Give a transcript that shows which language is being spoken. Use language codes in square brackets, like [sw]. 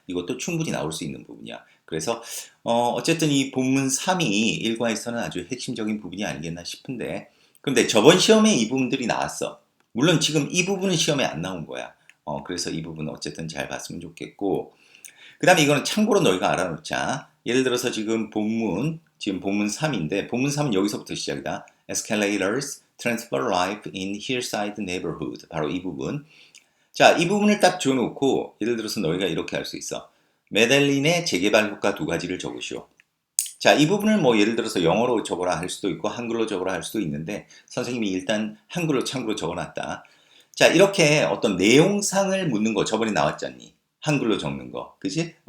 [ko] 이것도 충분히 나올 수 있는 부분이야. 그래서 어쨌든 이 본문 3이 일과에서는 아주 핵심적인 부분이 아니겠나 싶은데 근데 저번 시험에 이 부분들이 나왔어. 물론 지금 이 부분은 시험에 안 나온 거야. 그래서 이 부분은 어쨌든 잘 봤으면 좋겠고 그 다음에 이거는 참고로 너희가 알아놓자. 예를 들어서 지금 본문 3인데 본문 3은 여기서부터 시작이다. [en] Escalators transfer life in hillside neighborhood. [ko] 바로 이 부분. 자, 이 부분을 딱 줘놓고 예를 들어서 너희가 이렇게 할 수 있어. 메델린의 재개발 효과 2가지를 적으시오. 자, 이 부분을 뭐 예를 들어서 영어로 적어라 할 수도 있고 한글로 적어라 할 수도 있는데 선생님이 일단 한글로 참고로 적어놨다. 자, 이렇게 어떤 내용상을 묻는 거 저번에 나왔잖니. 한글로 적는 거. 그지?